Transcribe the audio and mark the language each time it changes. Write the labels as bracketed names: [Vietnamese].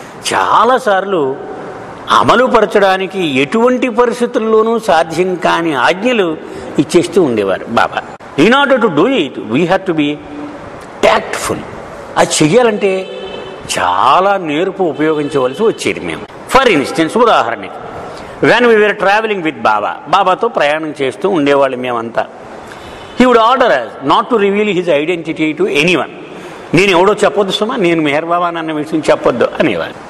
[Telugu] చాలాసార్లు అమలుపరచడానికి ఎటువంటి పరిస్థితుల్లోనూ సాధ్యం కాని ఆజ్ఞలు ఇచ్చేస్తూ ఉండేవారు బాబా. [English] In order to do it we have to be tactful. [Telugu] అది చెయ్యాలంటే చాలా నేర్పు ఉపయోగించవలసి వచ్చేది మేము. [English] for instance, ఉదాహరణకి when we were travelling with Baba, [Telugu] బాబాతో ప్రయాణం చేస్తూ ఉండేవాళ్ళు మేమంతా. [English] He would order us not to reveal his identity to anyone. [Telugu] నేను ఎవడో చెప్పొద్దు సుమా, నేను మెహర్ బాబా అన్న విషయం చెప్పొద్దు అనేవారు.